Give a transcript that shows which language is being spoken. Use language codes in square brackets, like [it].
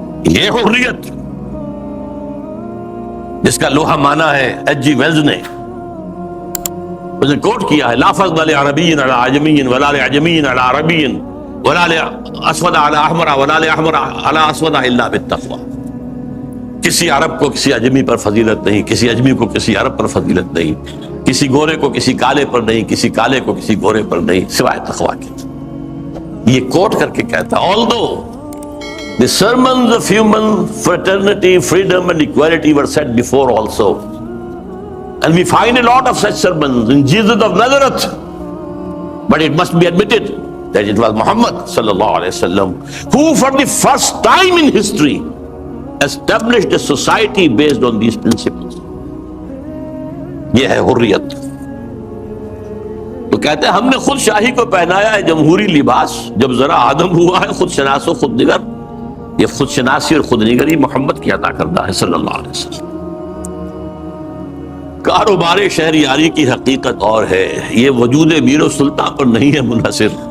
[ur] یہ حریت جس کا لوہا مانا ہے ایچ جی ویلز نے اسے کوٹ کیا ہے، [ar] لا فضل لعربی علی عجمی ولا لعجمی علی عربی ولا لاسود علی احمر ولا لاحمر علی اسود الا بالتقوی. [ur] کسی عرب کو کسی اجمی پر فضیلت نہیں، کسی اجمی کو کسی عرب پر فضیلت نہیں، کسی گورے کو کسی کالے پر نہیں، کسی کالے کو کسی گورے پر نہیں، سوائے تقوی کے. یہ کوٹ کر کے کہتا [en] although the sermons of human fraternity, freedom and equality were said before also, and we find a lot of such sermons in Jesus of Nazareth, but it must be admitted that it was Muhammad sallallahu alaihi wasallam who for the first time in history established a society based on these principles. [ur] یہ ہے حریت. تو کہتے ہیں ہم نے خود شاہی کو پہنایا ہے جمہوری لباس، جب ذرا آدم ہوا ہے خود شناس و خود نگر. یہ خود شناسی اور خود نگری محمد کی عطا کردہ ہے صلی اللہ علیہ وسلم. کاروبار شہریاری کی حقیقت اور ہے، یہ وجود میر و سلطان پر نہیں ہے منحصر.